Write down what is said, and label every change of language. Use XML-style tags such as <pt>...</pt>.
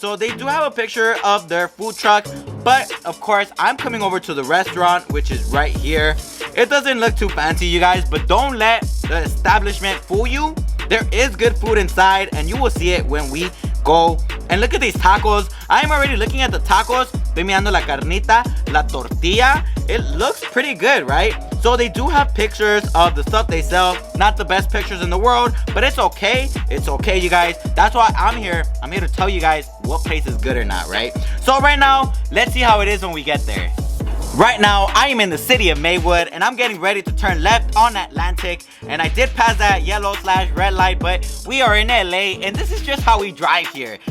<en>So they do have a picture of their food truck, but of course, I'm coming over to the restaurant, which is right here. It doesn't look too fancy, you guys, but don't let the establishment fool you. There is good food inside, and you will see it when we go. And look at these tacos. I am already looking at the tacos.</en> <es>Estoy mirando la carnita, la tortilla.</es> <en>It looks pretty good, right? So they do have pictures of the stuff they sell. Not the best pictures in the world, but it's okay. It's okay, you guys. That's why I'm here. I'm here to tell you guys what place is good or not, right? So right now, let's see how it is when we get there. Right now, I am in the city of Maywood, and I'm getting ready to turn left on Atlantic, and I did pass that yellow/red light, but we are in LA, and this is just how we drive here.</en>